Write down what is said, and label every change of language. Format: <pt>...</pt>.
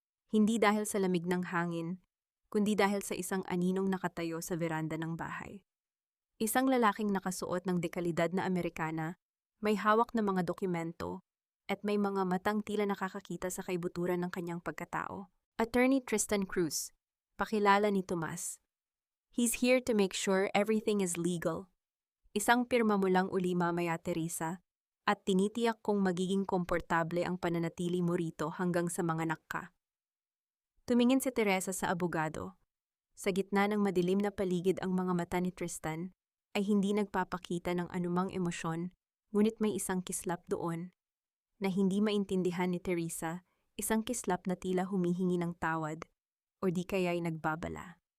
<tl>Hindi dahil sa lamig ng hangin, kundi dahil sa isang aninong nakatayo sa veranda ng bahay. Isang lalaking nakasuot ng dekalidad na Amerikana, may hawak na mga dokumento, at may mga matang tila nakakakita sa kaibuturan ng kanyang pagkatao. Attorney Tristan Cruz, pakilala ni Tomas.</tl> <en>He's here to make sure everything is legal.</en> <tl>Isang pirma mo lang uli mamaya, Teresa, at tinitiyak kong magiging komportable ang pananatili mo rito hanggang sa manganak ka. Tumingin si Teresa sa abogado. Sa gitna ng madilim na paligid ang mga mata ni Tristan ay hindi nagpapakita ng anumang emosyon, ngunit may isang kislap doon na hindi maintindihan ni Teresa, isang kislap na tila humihingi ng tawad o di kaya'y nagbabala.</tl>